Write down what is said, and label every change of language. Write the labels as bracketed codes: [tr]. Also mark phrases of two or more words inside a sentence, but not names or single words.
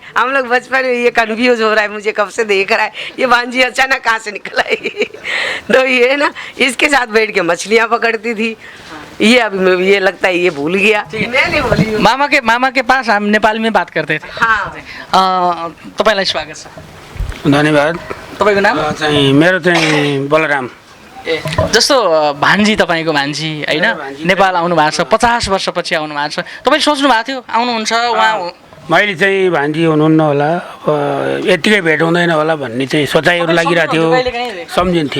[hi] हम लोग बचपन में ये कन्फ्यूज हो रहा है, मुझे कब से देख रहा है, ये भांजी अचानक कहाँ से निकल आई। तो ये ना इसके साथ बैठ के मछलियाँ पकड़ती थी, ये अभी ये लगता है ये भूल गया। मैं नहीं भूली हूँ। मामा के पास हम नेपाली में बात करते थे। हाँ। [ne] तपाईँलाई स्वागत छ। धन्यवाद। तपाईँको नाम? चाहिँ मेरो चाहिँ बलराम। ए जस्तो भान्जी, तपाईँको भान्जी होइन, नेपाल आउनु भएको छ, 50 वर्षपछि आउनु भएको छ, तपाईँ सोच्नु भएको थियो आउनुहुन्छ उहाँ? मैले चाहिँ भान्जी हुनुहुन्न होला, यत्तिकै भेट हुँदैन होला भन्ने चाहिँ सोचाइहरू लागिरहेको थियो, सम्झिन्थेँ।